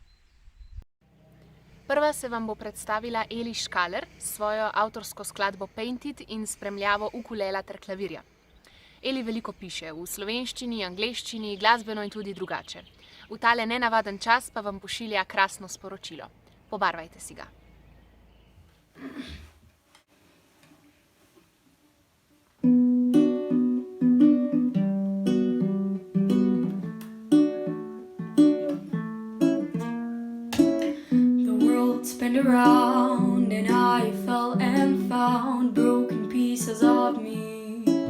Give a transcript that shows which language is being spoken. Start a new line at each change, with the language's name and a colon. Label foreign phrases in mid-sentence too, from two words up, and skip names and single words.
Slovenian: Prva se vam bo predstavila Eli Škaler s svojo avtorsko skladbo Painted in spremljavo ukulela ter klavirja. Eli veliko piše v slovenščini, angleščini, glasbeno in tudi drugače. V tale nenavaden čas pa vam pošilja krasno sporočilo. Pobarvajte si ga.
English: Spin around and I fell and found broken pieces of me.